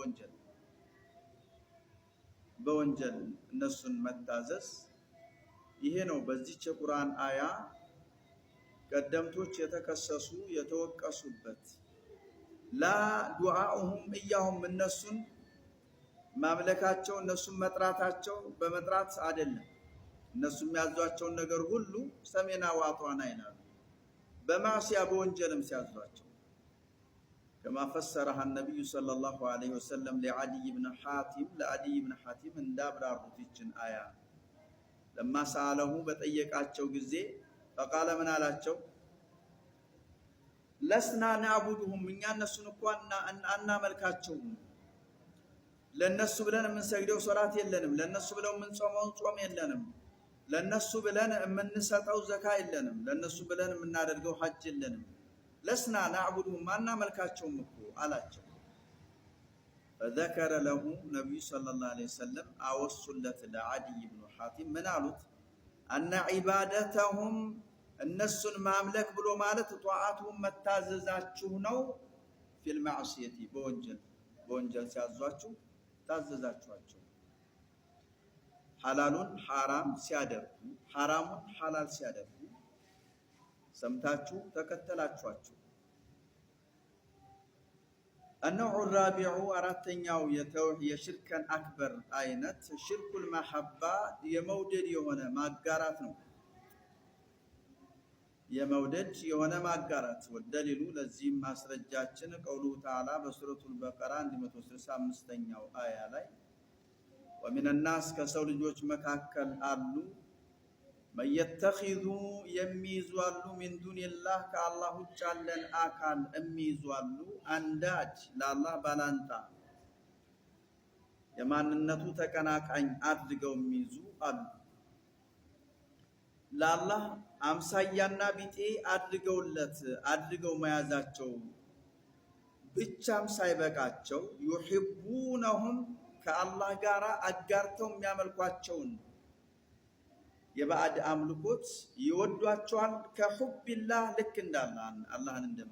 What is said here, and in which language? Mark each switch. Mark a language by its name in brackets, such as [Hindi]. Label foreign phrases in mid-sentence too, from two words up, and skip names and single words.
[Amharic] በወንጀል እነሱን መታዘዝ ይሄ ነው በዚህ የቁርአን አያ ቀደምቶች የተከሰሱ የተወቀሱበት ላ [Arabic] دعاؤهم إياهم [Amharic] እነሱን ማምለካቸው እነሱን መጥራታቸው በመጥራት አይደለም እነሱም ያዟቸውን ነገር ሁሉ [Arabic] سمعنا وأطعنا [Amharic] ይላሉ በማሲያ በወንጀልም ሲያዟቸው [Arabic] كما فسرها النبي صلى الله عليه وسلم لعدي بن حاتم [Amharic] እንዳብራሩት ይችን አያ [Arabic] لما سأله [Amharic] በጠየቃቸው ጊዜ [Arabic] فقال من [Amharic] አላቸው [Arabic] لسنا نعبدهم [Amharic] እኛ እነሱን እንኳን አናመልካቸውም ለነሱ ብለን የምንሰግደው ሶላት የለንም ለነሱ ብለው የምንጾመው ጾም የለንም ለነሱ ብለን የምንሰጠው ዘካ የለንም ለነሱ ብለን የምናደርገው ሐጅ የለንም [Arabic] لسنا نعبدهم [Amharic] አናመልካቸውም እኮ አላቸው [Arabic] فذكر له نبي صلى الله عليه وسلم [Amharic] አወሱለት ለዓዲ ብኑ ሐቲም ምን አሉት [Arabic] أن عبادتهم [Amharic] እነሱን ማምለክ ብሎ ማለት ጧዓቱን መታዘዛችሁ ነው [Arabic] في المعصية [Amharic] በወንጀል ሲያዟችሁ ታዘዛችኋቸው ሐላሉን ሐራም ሲያደርጉ ሐራሙን ሐላል ሲያደርጉ ሰምታችሁ ተከተላችኋቸው [Arabic] النوع الرابع [Amharic] አራተኛው የሽርከን አክበር አይነት [Arabic] شرك المحبة [Amharic] የመውደድ የሆነ ማጋራት ነው የመውደድ የሆነ ማጋራት ወደሊሉ ለዚህም ማስረጃችን [Arabic] قوله تعالى [Amharic] በሱረቱል በቀራ 165ኛው አያ ላይ [Arabic] ومن الناس [Amharic] ከሰው ልጆች መካከል አሉ መየተኺዙ የሚይዟሉ [Arabic] من دون الله [Amharic] ከአላህ ውጭ ያለን አካል የሚይዟሉ አንዳጅ ለአላህ ባላንጣ የማንነቱ ተቀናቃኝ አድርገው የሚይዙ አሉ ለአላህ አምሳያና ቢጤ አድርገው መያዛቸው ብቻም ሳይበቃቸው ዩሂቡነሁም ከአላህ ጋር አጋርተው የሚያመልኳቸውን የባዕድ አምልኮት ይወዷቸዋል። ከሁቢላህ ልክ እንዳላህ አላህን